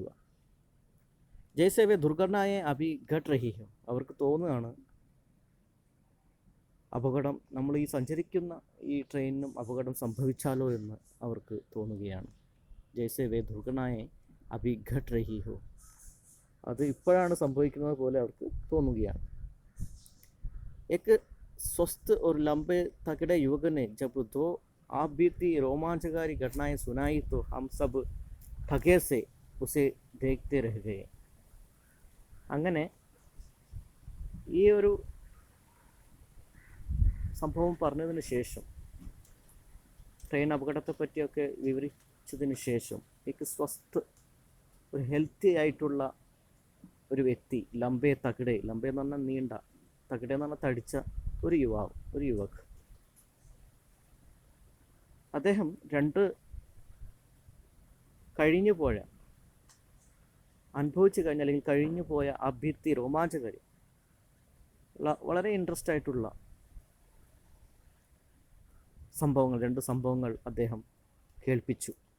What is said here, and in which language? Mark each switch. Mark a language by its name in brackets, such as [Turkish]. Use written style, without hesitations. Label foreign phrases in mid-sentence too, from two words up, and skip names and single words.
[Hindi] जैसे वे दुर्घटनाएं अभी घट रही हों, [Malayalam] അവർക്ക് തോന്നുകയാണ് അപകടം, നമ്മൾ ഈ സഞ്ചരിക്കുന്ന ഈ ട്രെയിനിനും അപകടം സംഭവിച്ചാലോ എന്ന് അവർക്ക് തോന്നുകയാണ്. [Hindi] जैसे वे दुर्घटनाएं अभी घट रही हों, [Malayalam] അത് ഇപ്പോഴാണ് സംഭവിക്കുന്നത് പോലെ അവർക്ക് തോന്നുകയാണ്. [Hindi] एक स्वस्थ और लंबे तगड़े युवक ने जब 2 आप बीती रोमांचकारी घटनाएं सुनाई तो हम सब थके से उसे देखते रह गए. [Malayalam] അങ്ങനെ ഈ ഒരു സംഭവം പറഞ്ഞതിന് ശേഷം, ട്രെയിൻ അപകടത്തെ പറ്റിയൊക്കെ വിവരിച്ചതിന് ശേഷം, [Hindi] एक स्वस्थ, [Malayalam] ഒരു ഹെൽത്തി ആയിട്ടുള്ള ഒരു വ്യക്തി, [Hindi] लंबे तगड़े, [Malayalam] ലംബേ എന്ന് പറഞ്ഞാൽ നീണ്ട, തകിടെ എന്ന് പറഞ്ഞാൽ തടിച്ച ഒരു യുവക്, അദ്ദേഹം 2 കഴിഞ്ഞു പോയ, അനുഭവിച്ചു കഴിഞ്ഞ അല്ലെങ്കിൽ കഴിഞ്ഞു പോയ [Hindi] आप बीती रोमांचकारी, [Malayalam] വളരെ ഇൻട്രസ്റ്റ് ആയിട്ടുള്ള സംഭവങ്ങൾ, 2 സംഭവങ്ങൾ അദ്ദേഹം കേൾപ്പിച്ചു.